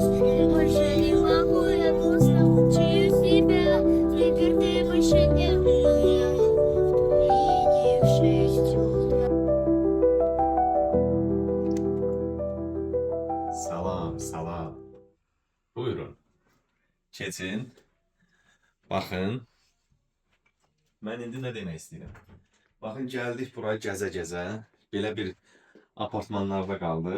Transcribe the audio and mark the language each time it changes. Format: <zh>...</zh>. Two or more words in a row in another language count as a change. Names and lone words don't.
<ru>Больше не могу, я просто мучаю себя. Теперь ты больше не моя. И не в 6 утра.</ru> <az>Salam, salam. Buyurun. Keçin. Baxın. Mən indi nə demək istəyirəm? Baxın, gəldik buraya gəzə-gəzə. Belə bir apartmanlarda qaldıq.</az>